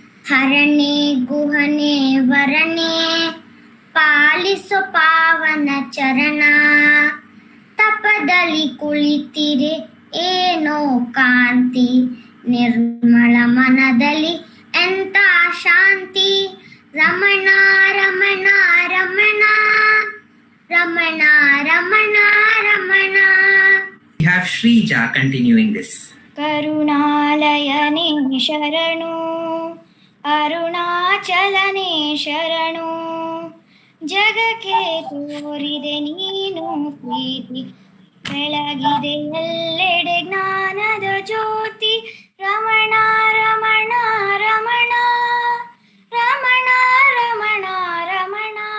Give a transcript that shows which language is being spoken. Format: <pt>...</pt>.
<kn>ಹರನೆ ಗುಹನೆ ವರನೆ ಪಾಲಿಸೋ ಪಾವನ ಚರಣ ತಪದಲ್ಲಿ ಕುಳಿತಿರೆ ಏನೋ ಕಾಂತಿ ನಿರ್ಮಲ ಮನದಲ್ಲಿ ಎಂತ ಶಾಂತಿ Ramana Ramana Ramana Ramana Ramana Ramana.</kn> <en>We have Shrija continuing this.</en> <kn>ಕರುಣಾಲಯನೇ ಶರಣು ಅರುಣಾಚಲನೇ ಶರಣು ಜಗಕ್ಕೆ ತೋರಿದೆ ನೀನು ಪ್ರೀತಿ ಬೆಳಗಿದೆ ಎಲ್ಲೆಡೆ ಜ್ಞಾನದ ಜ್ಯೋತಿ ರಮಣ ರಮಣ ರಮಣ ರಮಣ ರಮಣ ರಮಣ.</kn>